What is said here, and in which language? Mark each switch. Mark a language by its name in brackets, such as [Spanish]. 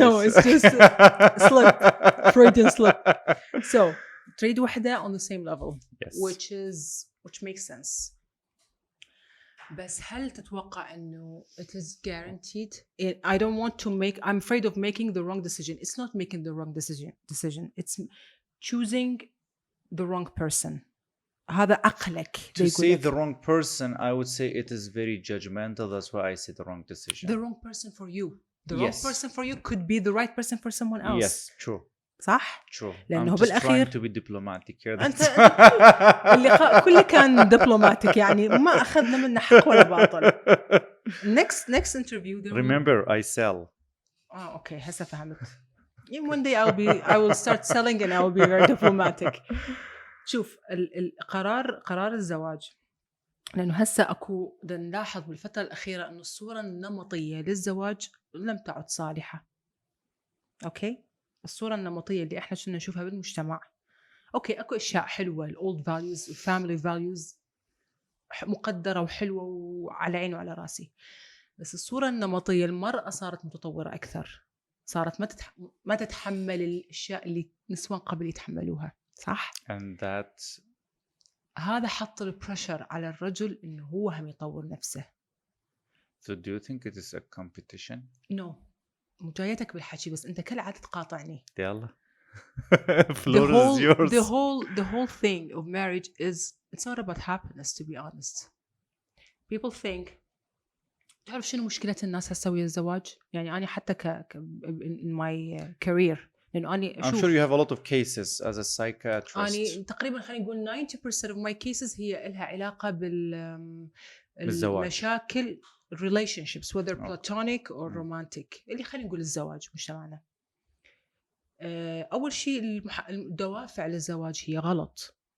[English] No, it's just slip, Freudian slip. So [Arabic] تريد وحدة [English] on the same level. Yes. which makes sense. [Arabic] بس هل تتوقع إنه [English] it is guaranteed? I don't want to make. I'm afraid of making the wrong decision. It's not making the wrong decision. It's choosing the wrong person. [Arabic] هذا عقلك. [English] To say the wrong person, I would say it is very judgmental. That's why I say the wrong decision. The wrong person for you. The wrong person for you could be the right person for someone else. Yes, true. [Arabic] صح؟ [English] True. [Arabic] لأنه [English] I'm just [Arabic] بالأخير [English] trying to be diplomatic here. [Arabic] أنت اللي كله كان دبلوماتيك يعني ما أخذنا منه حق ولا باطل. [English] Next interview. Remember, I sell. [Arabic] Okay, هسه فهمت. [English] One day I will start selling and I will be very diplomatic. [Arabic] شوف قرار الزواج، لأنه هسه أكو نلاحظ بالفترة الأخيرة إنه الصورة النمطية للزواج لم تعد صالحة. أوكي؟ الصورة النمطية اللي إحنا كنا نشوفها بالمجتمع. أوكي أكو أشياء حلوة، الأولد values الفاميلي values مقدرة وحلوة وعلى عيني وعلى راسي، بس الصورة النمطية المرأة صارت متطورة أكثر، صارت ما تتحمل الأشياء اللي نسوان قبل يتحملوها، صح؟ [English] And that [Arabic] هذا حط البريشر على الرجل إنه هو هم يطور نفسه. [English] So do you think it is a competition? No. [Arabic] مجايتك بالحكي بس أنت كل عادة تقاطعني. يلا. [English] Floor is yours. The whole thing of marriage is it's not about happiness, to be honest. People think [Arabic] تعرف شنو مشكلة الناس هالسوية الزواج؟ يعني أنا حتى [English] in my career [Arabic] لأنه أنا [English] I'm sure you have a lot of cases as a psychiatrist. [Arabic] أنا تقريبا خلينا نقول [English] 90% of my cases [Arabic] هي لها علاقة بالمشاكل [English] relationships whether platonic or romantic [Arabic] اللي خلينا نقول الزواج مجتمعنا. أول شيء الدوافع للزواج هي غلط.